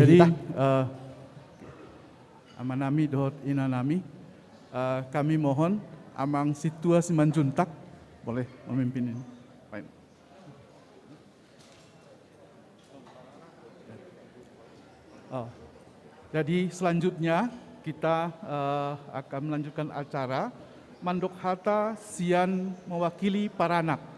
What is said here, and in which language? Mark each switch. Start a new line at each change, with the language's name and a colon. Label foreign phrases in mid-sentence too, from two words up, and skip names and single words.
Indonesian: Jadi kita.
Batak Toba: amanami dohot inanami
Indonesian: kami mohon amang situa Simanjuntak boleh memimpin ini. Baik. Jadi selanjutnya kita akan melanjutkan acara.
Batak Toba: Mandok Hata sian mewakili Paranak.